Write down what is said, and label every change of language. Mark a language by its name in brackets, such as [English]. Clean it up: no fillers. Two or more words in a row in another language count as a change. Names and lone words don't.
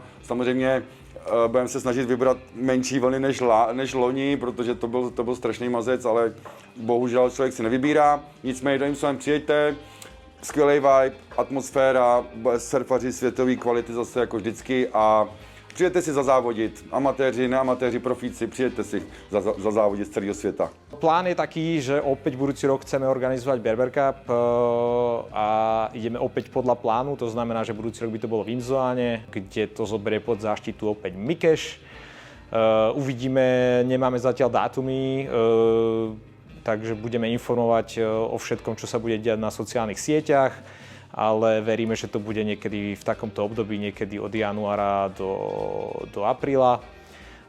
[Czech] Samozřejmě budeme se snažit vybrat menší vlny než loni, protože to byl strašný mazec, ale bohužel člověk si nevybírá. Nicméně do Imsován přijeďte, skvělý vibe, atmosféra, surfaři světové kvality zase jako vždycky a přijďte si zazávodit, amatéři, neamatéři, profíci, přijďte si zazávodit z celého světa. [Slovak] Plán je taký, že opäť budúci rok chceme organizovať Berber Cup a ideme opäť podľa plánu, to znamená, že budúci rok by to bolo v Imzoane, kde to zoberie pod záštitu opäť Mikeš. Uvidíme, nemáme zatiaľ dátumy, takže budeme informovať o všetkom, čo sa bude diať na sociálnych sieťach, ale veríme, že to bude niekedy v takomto období, niekedy od januára do apríla.